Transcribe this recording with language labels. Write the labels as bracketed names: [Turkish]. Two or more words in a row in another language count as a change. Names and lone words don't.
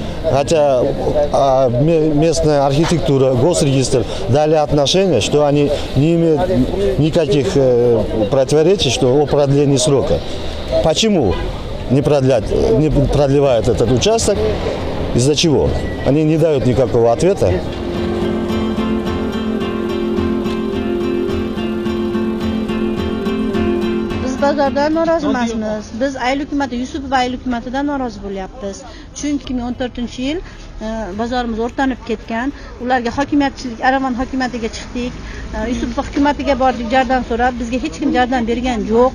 [Russian] Хотя местная архитектура, госрегистр дали отношение, что они не имеют никаких противоречий, что о продлении срока. Почему не продлевают этот участок? Из-за чего? Они не дают никакого ответа. [Uzbek] Bozordan norozi emasmiz. Biz Aylukumati, Yusupov Aylukumatidan norozi bo'lyapmiz. Chunki 2014-yil bozorimiz o'rtanib ketgan. Ularga hokimiyatchilik, Aravan hokimiyatiga chiqdik. Yusupov hukumatiga bordik, jardam so'rab, bizga hech kim jardam bergan yo'q.